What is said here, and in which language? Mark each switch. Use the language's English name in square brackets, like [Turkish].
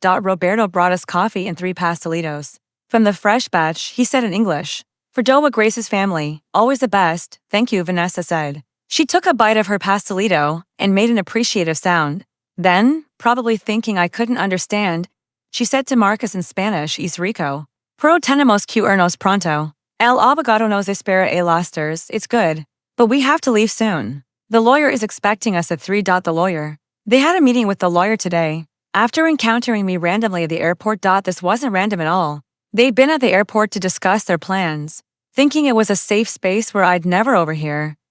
[English] Roberto brought us coffee and 3 pastelitos. From the fresh batch, he said in English. For Doa Grace's family, always the best, thank you, Vanessa said. She took a bite of her pastelito and made an appreciative sound. Then, probably thinking I couldn't understand, she said to Marcus in Spanish, [Spanish] Es rico. Pro tenemos que irnos pronto. El abogado nos espera a las 3. [English] It's good. But we have to leave soon. The lawyer is expecting us at 3. The lawyer. They had a meeting with the lawyer today. After encountering me randomly at the airport. This wasn't random at all. They'd been at the airport to discuss their plans, thinking it was a safe space where I'd never overhear.